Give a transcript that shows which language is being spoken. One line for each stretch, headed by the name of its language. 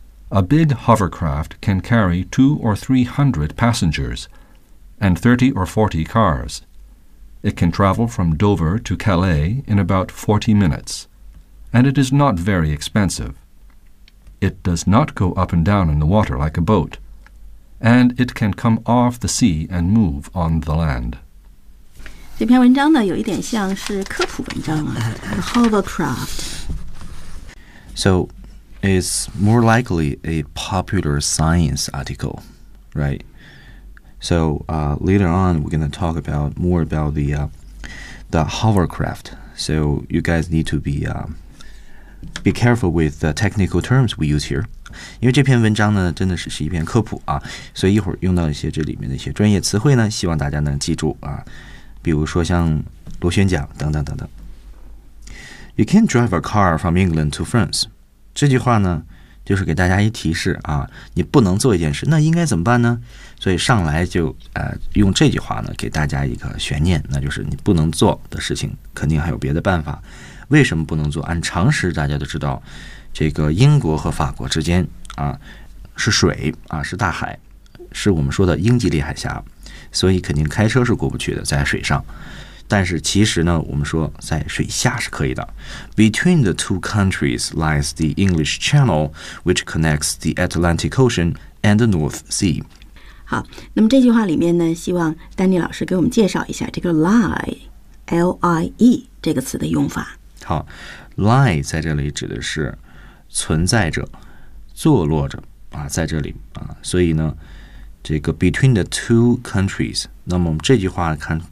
English: A big hovercraft can carry 200 or 300 passengers and 30 or 40 cars. It can travel from Dover to Calais in about 40 minutes, and it is not very expensive. It does not go up and down in the water like a boat, and it can come off the sea and move on the land.
Chinese: 这篇文章呢，有一点像是科普文章啊。
English: Hovercraft. So, it's more likely a popular science article, right? So, later on, we're going to talk about more about the hovercraft. So, you guys need to be careful with the technical terms we use here.
Chinese: 因为这篇文章呢，真的是一篇科普啊，所以一会儿用到一些这里面的一些专业词汇呢，希望大家能记住啊，比如说像螺旋桨等等等等。
English: You can't drive a car from England to France.
Chinese: 这句话呢就是给大家一提示啊，你不能做一件事，那应该怎么办呢？所以上来就用这句话呢给大家一个悬念，那就是你不能做的事情肯定还有别的办法。为什么不能做？按常识大家都知道，这个英国和法国之间啊是水啊，是大海，是我们说的英吉利海峡，所以肯定开车是过不去的，在水上。但是其实呢，我们说在水下是可以的。
English: Between the two countries lies the English Channel, which connects the Atlantic Ocean and the North Sea.
Chinese: 好，那么这句话里面呢，希望丹尼老师给我们介绍一下这个 lie, L-I-E 这个词的用法。好 ，lie 在这里指的是存在着、坐落着啊，在这里啊，所以呢，这个
English: between the two countries，
Chinese: 那么这句话看。